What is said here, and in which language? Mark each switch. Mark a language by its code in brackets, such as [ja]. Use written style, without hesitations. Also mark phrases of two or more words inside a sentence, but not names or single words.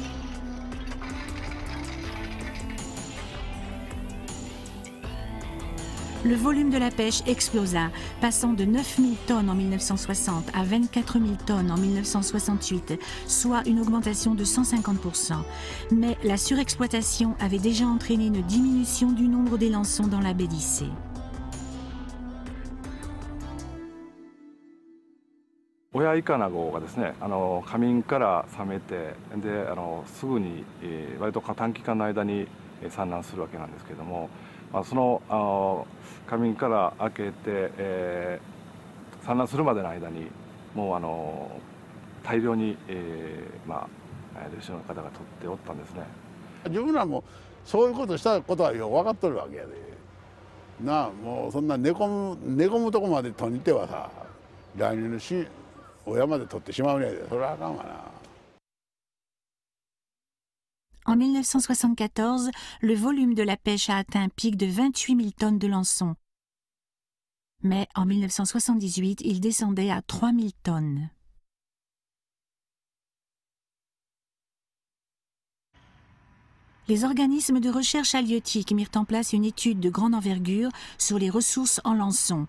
[fr] Le volume de la pêche explosa, passant de 9 000 tonnes en 1960 à 24 000 tonnes en 1968, soit une augmentation de 150%. Mais la surexploitation avait déjà entraîné une diminution du nombre des lançons dans la baie d'Issé. [ja] 親イカナゴがですね、夏眠から覚めて、ですぐに、割と短期間の間に産卵するわけなんですけども、その夏眠から明けて、産卵するまでの間にもう大量に、漁師の方が取っておったんですね。自分らもそういうことしたことはよく分かっとるわけやで。なあ、もうそんな寝込むとこまで取りに行ってはさ、来年の親まで取ってしまうねやで、それはあかんわな。 [fr] En 1974, le volume de la pêche a atteint un pic de 28 000 tonnes de lançons. Mais en 1978, il descendait à 3 000 tonnes. Les organismes de recherche halieutiques mirent en place une étude de grande envergure sur les ressources en lançons.